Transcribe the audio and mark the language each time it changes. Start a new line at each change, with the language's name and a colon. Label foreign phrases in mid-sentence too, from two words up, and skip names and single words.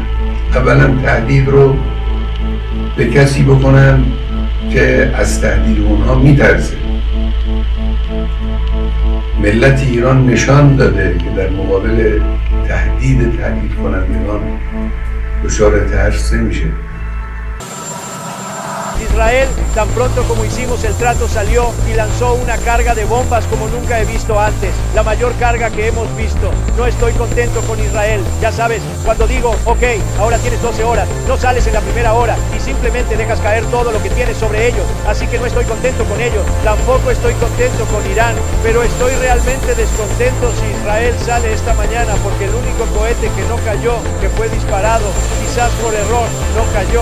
Persian: اولا تهدید رو به کسی بکنن که از تهدید اونها میترسه. ملت ایران نشان داده که در مقابل تهدید کنندگان دچار ترس نمیشه.
Spanish: Israel, tan pronto como hicimos el trato, salió y lanzó una carga de bombas como nunca he visto antes, la mayor carga que hemos visto. No estoy contento con Israel, ya sabes, cuando digo, ok, ahora tienes 12 horas, no sales en la primera hora y simplemente dejas caer todo lo que tienes sobre ellos, así que no estoy contento con ellos, tampoco estoy contento con Irán, pero estoy realmente descontento si Israel sale esta mañana porque el único cohete que no cayó, que fue disparado, quizás por error, no cayó.